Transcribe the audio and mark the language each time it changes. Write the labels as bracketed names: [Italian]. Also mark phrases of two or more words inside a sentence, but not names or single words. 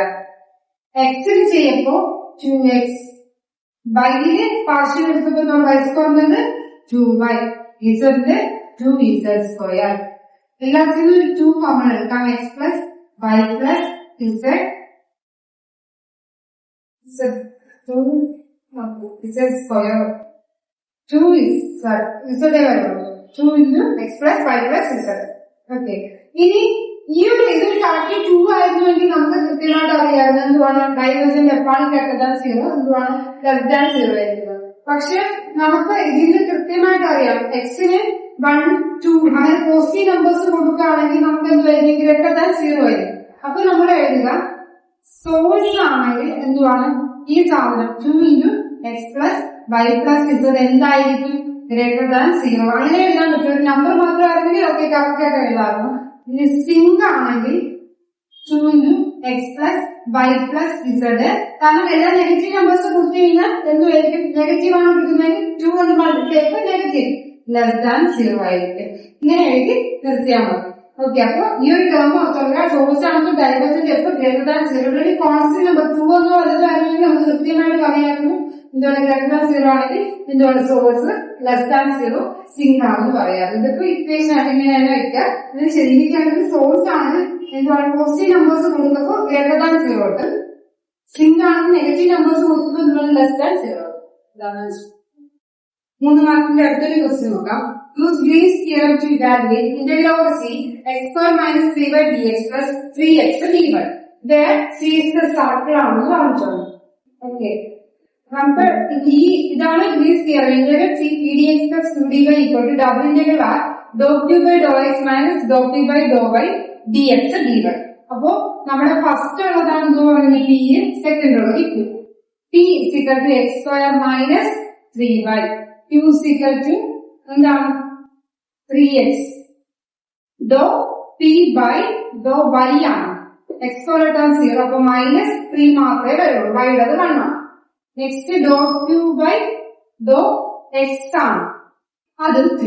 [Malayalam] എക്സിൽ ചെയ്യുമ്പോ 2x, വൈയില് പാർഷ്യൽ എടുത്തപ്പോ നമ്മൾ y സ്ക്വയറിന്റെ 2y, ഇസഡിന്റെ 2z സ്ക്വയർ. എല്ലാത്തിനും 2 കോമൺ എടുക്കാം. [English] x plus y plus z square 2 z വരുള്ളൂ. 2 into x plus y plus z. [Malayalam] ഓക്കെ, ഇനി ഈ ഒരു ഇതിൽ കറക്റ്റ് 2 ആയിരുന്നുവെങ്കിൽ നമുക്ക് കൃത്യമായിട്ട് അറിയാമായിരുന്നു എന്തുവാണ്, ഡൈവേർജന്റ് എപ്പാണ് [English] greater than 0, [Malayalam] എന്തുവാണ് [English] less than 0 [Malayalam] ആയിരിക്കുന്നത്. പക്ഷെ നമുക്ക് ഇതിന് കൃത്യമായിട്ട് അറിയാം എക്സിന് 1, 2 അങ്ങനെ [English] positive numbers [Malayalam] കൊടുക്കുകയാണെങ്കിൽ നമുക്ക് എന്തുവായിരിക്കും, [English] greater than 0 [Malayalam] ആയിരിക്കും. അപ്പൊ നമ്മൾ എഴുതുക സോഴ്സ് ആണെങ്കിൽ എന്തുവാണ് ഈ സാധനം [English] 2 into x plus y plus z [Malayalam] എന്തായിരിക്കും, [English] greater than 0. [Malayalam] അങ്ങനെ എഴുതാൻ പറ്റും. ഒരു നമ്പർ മാത്രമാണെങ്കിൽ [English] okay correct [Malayalam] ആയിട്ട് എഴുതാറുണ്ട്. ഇനി സിങ്ക് ആണെങ്കിൽ [English] 2 into x plus y plus z. [Malayalam] കാരണം എല്ലാ [English] negative numbers [Malayalam] കൊടുത്തു കഴിഞ്ഞാൽ എന്തുമായിരിക്കും, നെഗറ്റീവ് ആണ് കിട്ടുന്നതെങ്കിൽ 2 കൊണ്ട് മൾട്ടിപ്ലൈ ചെയ്യുമ്പോൾ [English] negative less than 0 [Malayalam] ആയിരിക്കും. ഇങ്ങനെ എഴുതി നിർത്തിയാൽ മതി. ഓക്കെ, അപ്പൊ ഈ ഒരു ടേം ഓർത്തോളുക. സോഴ്സ് ആണെങ്കിൽ [English] divergent F greater than 0. constant number 2 [Malayalam] എന്നോ വലുതായിരുന്നെങ്കിൽ നമുക്ക് കൃത്യമായിട്ട് പറയാമായിരുന്നു എന്താണ് [English] greater than 0 [Malayalam] ആണെങ്കിൽ എന്താണ് [English] source less than 0 sink [Malayalam] ആണെന്ന് പറയാറ്. ഇതിപ്പോ ഇക്വേഷൻ ആയിട്ട് ഇങ്ങനെയാണ് വയ്ക്കുക. ഇത് ശരിയാണെങ്കിൽ സോഴ്സ് ആണ് എന്താണ് [English] positive numbers [Malayalam] കൊടുക്കുമ്പോൾ [English] greater than 0 [Malayalam] ഉണ്ട്, സിങ്ക് ആണെങ്കിൽ [English] negative numbers [Malayalam] കൊടുക്കുമ്പോൾ എന്താണ് [English] less than 0. [Malayalam] ഇതാണ് 3 മാർക്കിന്റെ അടുത്തൊരു ക്വസ്റ്റ്യൻ നോക്കാം. [English] Use Green's theorem to evaluate integral over c x square minus 3 by dx plus 3x dy. Where c is the circle [Malayalam] ആണെന്ന് പറഞ്ഞിട്ടുണ്ട്. ഓക്കെ, നമുക്ക് ഇതാണ് ഗ്രീൻസ് തിയറം. [English] ഇന്റഗ്രൽ c dx plus 2dy equal to double integral r dou q by dou x minus dou p by dou y dx dy. [Malayalam] അപ്പോ നമ്മുടെ ഫസ്റ്റ് ഉള്ളതാണ് എന്ത് പറയുന്നത് p, സെക്കൻഡ് ഉള്ളത് q. [English] p is equal to x square minus 3y, q is equal to എന്താണ് 3x. dou p by dou y ആണ്. x square [Malayalam] ഇട്ടാൽ 0, അപ്പൊ മൈനസ് 3 മാത്രമേ വരുള്ളൂ. y ഉള്ളത് 1 ആണ്. [English] next dou q by dou x [Malayalam] ആണ്, അത് 3.